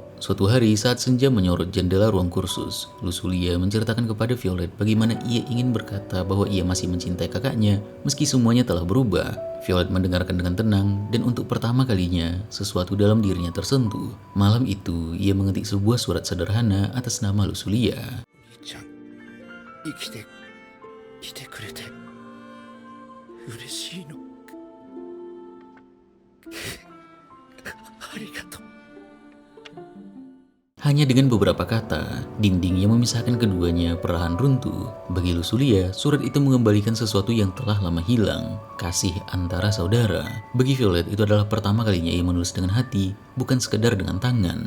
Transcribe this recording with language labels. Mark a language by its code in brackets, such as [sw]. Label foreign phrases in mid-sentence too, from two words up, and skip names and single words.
[id] Suatu hari saat senja menyorot jendela ruang kursus, Lusulia menceritakan kepada Violet bagaimana ia ingin berkata bahwa ia masih mencintai kakaknya meski semuanya telah berubah. Violet mendengarkan dengan tenang dan untuk pertama kalinya sesuatu dalam dirinya tersentuh. Malam itu ia mengetik sebuah surat sederhana atas nama Lusulia. [ja] ちゃん、生きてきてくれて嬉しいの。ありがとう。 [id] Hanya dengan beberapa kata, dinding yang memisahkan keduanya perlahan runtuh. Bagi Lusulia, surat itu mengembalikan sesuatu yang telah lama hilang, kasih antara saudara. Bagi Violet, itu adalah pertama kalinya ia menulis dengan hati, bukan sekedar dengan tangan.